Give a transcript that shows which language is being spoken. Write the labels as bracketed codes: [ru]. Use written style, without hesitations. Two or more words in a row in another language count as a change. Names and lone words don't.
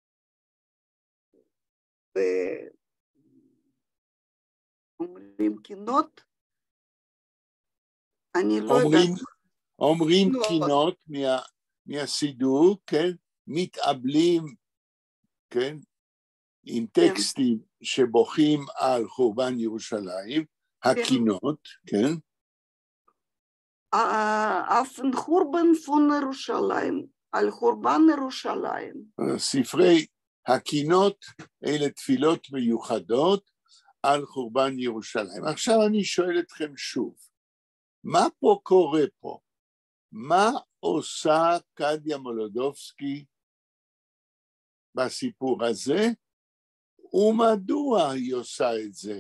[he] ואומרים קינות, אני לא יודעת. אומרים קינות מהסידור, כן, מתאבלים, כן, עם טקסטים שבוכים על חורבן ירושלים, הקינות, כן. [yi] אויף דעם חורבן פון ירושלים, [he] על חורבן ירושלים. ספרי הקינות, אלה תפילות מיוחדות על חורבן ירושלים. עכשיו אני שואל אתכם שוב, מה פה קורה פה? מה עושה קדיה מולודובסקי בסיפור הזה, ומדוע היא עושה את זה?